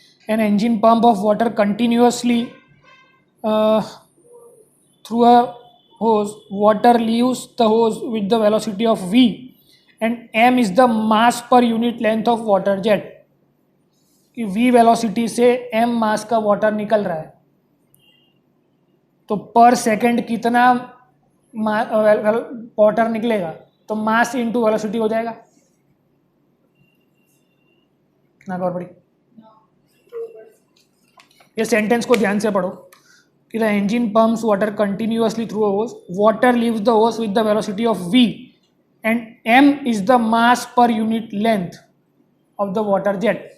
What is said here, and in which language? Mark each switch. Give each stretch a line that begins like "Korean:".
English: An engine pump of water continuously through a hose. Water leaves the hose with the velocity of v and m is the mass per unit length of water jet.
Hindi: कि v velocity से m मास का water निकल रहा है, तो पर second कितना water निकलेगा, तो मास इंटू वेलोसिटी हो जाएगा ना. खबर पड़ी? ये सेंटेंस को ध्यान से पढ़ो कि
English: The engine pumps water continuously through a hose. Water leaves the hose with the velocity of v and m is the mass per unit length of the water jet.